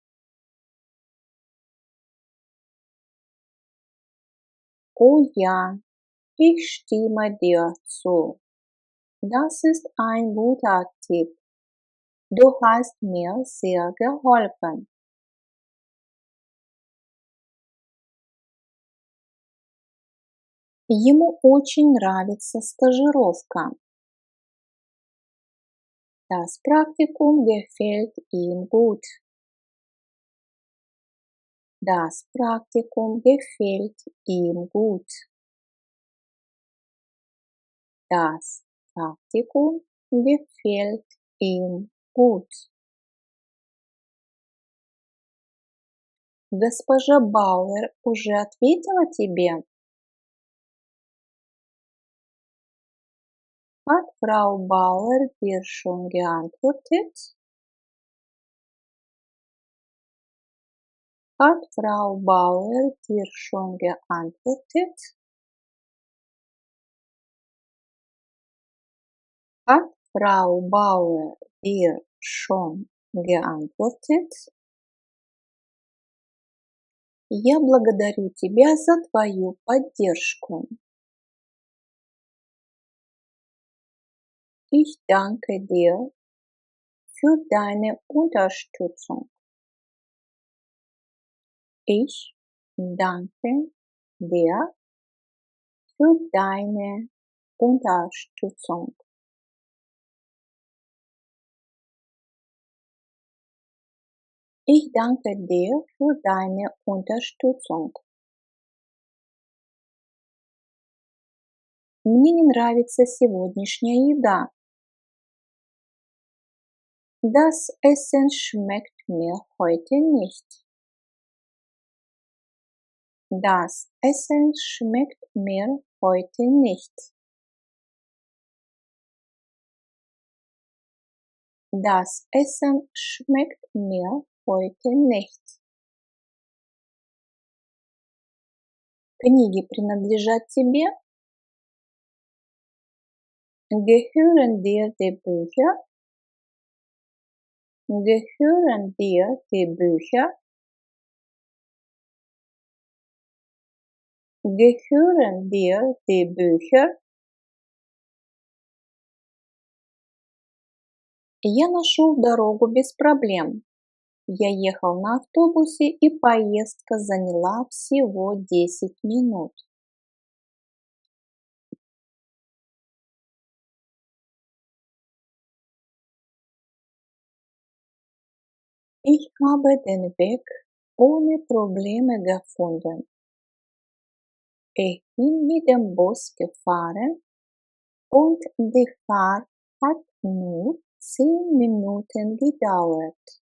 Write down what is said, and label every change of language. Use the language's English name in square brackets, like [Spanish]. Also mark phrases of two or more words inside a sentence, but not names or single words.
[German] Oh ja, ich stimme dir zu. Das ist ein guter Tipp. Du hast mir sehr geholfen. [Russian] Ему очень нравится стажировка. [German] Das Praktikum gefällt ihm gut. Das Praktikum gefällt ihm gut. Das Praktikum gefällt ihm gut. [Russian] Госпожа Бауэр уже ответила тебе? [German] Hat Frau Bauer dir schon geantwortet? Hat Frau Bauer dir schon geantwortet? Hat Frau Bauer dir schon geantwortet? [Russian] Я благодарю тебя за твою поддержку. [German] Ich danke dir für deine Unterstützung. Ich danke dir für deine Unterstützung. Ich danke dir für deine Unterstützung. [Russian] Мне не нравится сегодняшняя еда. [German] Das Essen schmeckt mir heute nicht. Das Essen schmeckt mir heute nicht. Das Essen schmeckt mir heute nicht. [Russian] Книги принадлежат тебе? [German] Gehören dir die Bücher? Gehören dir die Bücher? Gehören dir die Bücher? [Russian] Я нашел дорогу без проблем. Я ехал на автобусе, и поездка заняла всего 10 минут. [German] Ich habe den Weg ohne Probleme gefunden. Ich bin mit dem Bus gefahren und die Fahrt hat nur 10 Minuten gedauert.